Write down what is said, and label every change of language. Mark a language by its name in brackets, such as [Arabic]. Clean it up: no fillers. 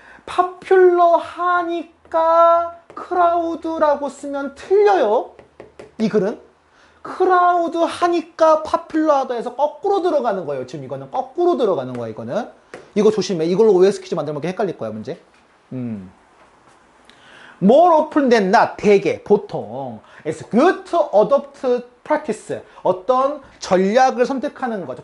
[Korean] 파퓰러 하니까 크라우드라고 쓰면 틀려요. 이 글은. 크라우드 하니까 파퓰러하다 해서 거꾸로 들어가는 거예요. 지금 이거는 거꾸로 들어가는 거야, 이거는. 이거 조심해. 이걸로 OS 퀴즈 만들면 헷갈릴 거야, 문제. [English] More often than not, [Korean] 대개, 보통 [English] It's good to adopt practice. [Korean] 어떤 전략을 선택하는 거죠.